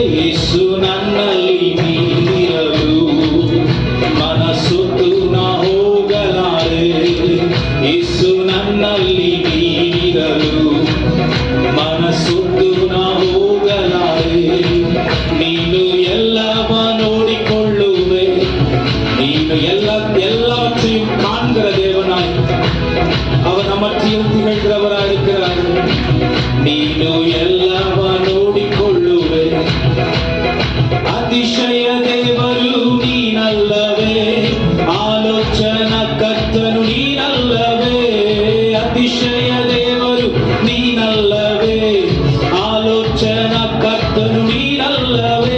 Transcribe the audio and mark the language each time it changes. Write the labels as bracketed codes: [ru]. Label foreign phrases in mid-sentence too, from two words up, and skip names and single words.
[kn] ಯೇಸು ನನ್ನಲ್ಲಿ ನೀನಿರಲು ಮನಸೊತ್ತು ನಾ ಹೋಗಲಾರೆ. ಯೇಸು ನನ್ನಲ್ಲಿ ನೀನಿರಲು ಮನಸೊತ್ತು ನಾ ಹೋಗಲಾರೆ. ನೀನು ಎಲ್ಲವ ನೋಡಿಕೊಳ್ಳುವೆ, ನೀನು [ta] எல்லாவற்றையும் காண்கிற தேவனாய் அவர் நமற்றியும் திகழ்கிறவராய் இருக்கிறார். [kn] ನೀನು ಎಲ್ಲವ ನೋಡಿಕೊಳ್ಳುವೆ. ಅತಿಶಯ ದೇವರು ನೀನಲ್ಲವೇ, ಆಲೋಚನಾ ಕರ್ತನು ನೀನಲ್ಲವೇ. ಅತಿಶಯ ದೇವರು ನೀನಲ್ಲವೇ, ಆಲೋಚನಾ ಕರ್ತನು ನೀನಲ್ಲವೇ.